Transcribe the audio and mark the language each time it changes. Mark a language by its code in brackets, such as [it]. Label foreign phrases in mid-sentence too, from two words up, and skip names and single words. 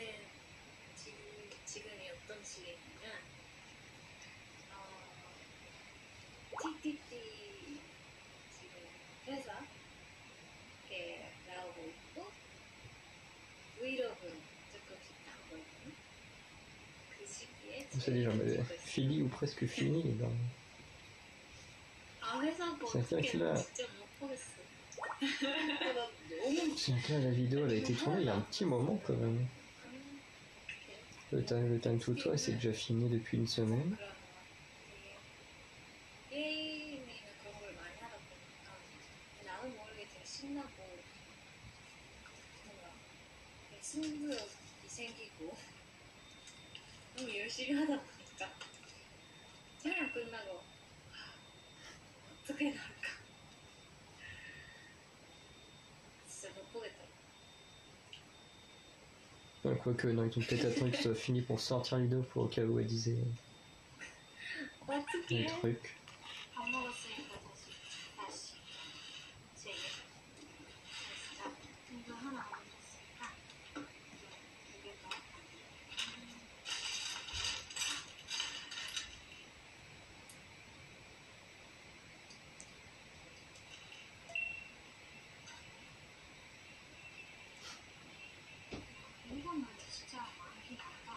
[ko] 지금이 어떤 시기냐면 TTT 지금 회사 이렇게 나오고 있고 브이로그 조금씩 나오고 있는 그 시기에 [fr] On s'est dit, j'en avais fini ou presque fini. Ben, [ko] 아 회사 뭐 [fr] C'est vrai que [ko] 어떻게 [fr] là- [ko] 진짜 못 보겠어. 나 너무 [fr] c'est que là, la vidéo elle a été tournée il y a un petit moment quand même. Le time tuto c'est déjà fini depuis une semaine. [ko] 그런 게임이나 그런 걸 많이 하다 보니까 나는 모르게 되게 신나고 뭔가 승부욕이 생기고 너무 열심히 하다 보니까 촬영 끝나고 어떻게 나올까 진짜 못 보겠더라고. [fr] Ouais, quoique, non, ils ont peut-être attendu que ce soit fini pour sortir la vidéo pour au cas où elle disait [ko] 어떻게 [fr] des [ko] 해? [fr] trucs. [ko] 밥 먹었으니까 다시 제 진짜 이거 하나 안 먹었으니까 이게 더 이거는 진짜 많긴 하다.